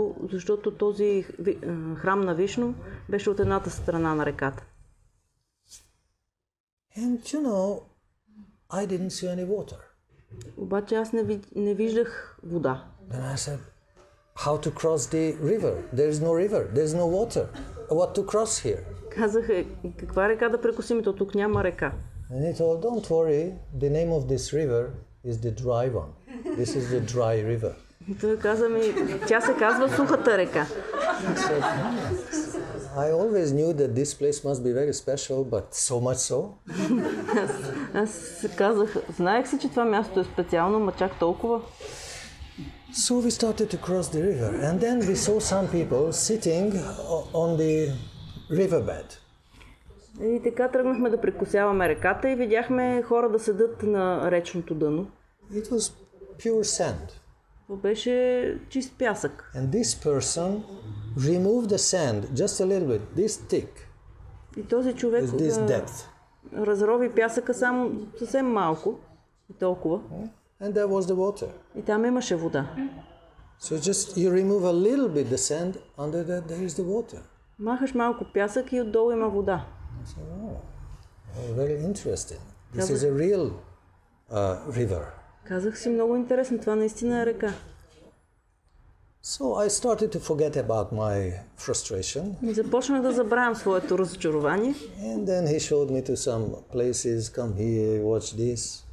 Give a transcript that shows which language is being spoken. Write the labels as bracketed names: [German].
[Bulgarian] Защото този храм на Вишну беше от едната страна на реката. [English] And I didn't see any water. [Bulgarian] Обаче аз не виждах вода. [English] Then I said, how to cross the river? There is no river, there is no water. What to cross here? [Bulgarian] Казах, каква река да прекусим, то тук няма река. [English] And he told, don't worry, the name of this river is the dry one. This is the dry river. [Bulgarian] Той каза ми, тя се казва сухата река. [English] I always knew that this place must be very special, but so much so. [Bulgarian] Аз казах, знаех си, че това място е специално, ма чак толкова. [English] So we started to cross the river, and then we saw some people sitting on the riverbed. [Bulgarian] И така тръгнахме да прекусяваме реката и видяхме хора да седат на речното дъно. [English] It was pure sand. [Bulgarian] Това беше чист пясък. [English] And this person removed the sand just a little bit, this thick, [Bulgarian] И този човек [English] this depth. [Bulgarian] разрови пясъка само съвсем малко и толкова. [English] And there was the water. [Bulgarian] И там имаше вода. [English] So just you remove a little bit the sand, under that there is the water. [Bulgarian] Махаш малко пясък и отдолу има вода. [English] So, very interesting. This is a real river. [Bulgarian] Казах си, много интересно, това наистина е река. [English] So I started to forget about my frustration. [Bulgarian] И започнах да забравям своето разочарование. [English] And then he showed me to some places, come here, watch this.